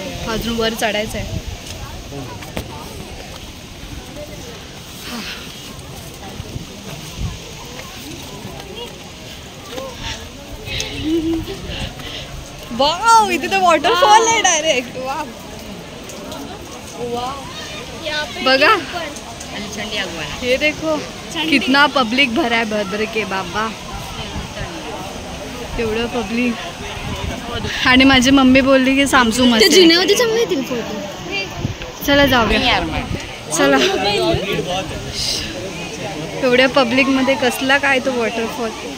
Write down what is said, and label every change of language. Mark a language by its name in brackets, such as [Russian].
[Marathi] अजून वर चढायचं आहे. वाव, इथे तर वॉटरफॉल आहे डायरेक्ट. [Hindi] वाव बघा, ये देखो कितना पब्लिक भरा है भद्र के बाबा. [Marathi] एवढं पब्लिक. आणि माझी मम्मी बोलली की सामसू मस्त. जिन्यावरती चांगले येतील फोटो. चला जाऊया. चला. एवढ्या पब्लिक मध्ये कसला काय तो वॉटरफॉल.